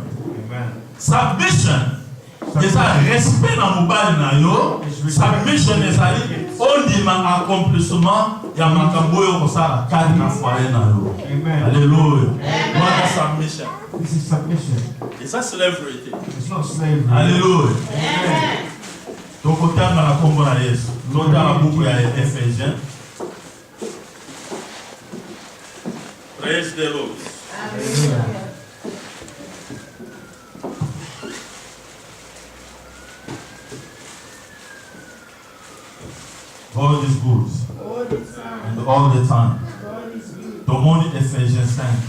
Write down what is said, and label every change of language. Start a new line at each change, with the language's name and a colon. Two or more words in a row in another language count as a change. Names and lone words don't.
English: Amen. Submission is a respect
Lingala: na mobali na yo. Submission ezali ondima accomplissement ya makambo oyo kosala kati na foyer na yo. Amen. Alléluia. Wana submission.
English: This is submission.
Lingala: Eza slavery te.
English: It's not slavery. Alléluia. Amen.
Lingala: Tokotanga na kombo na Yesu. Totala buku ya Ephésiens.
English: Praise the Lord. Hallelujah. God is good. And all the time.
Lingala: Tomoni Ephésiens 5.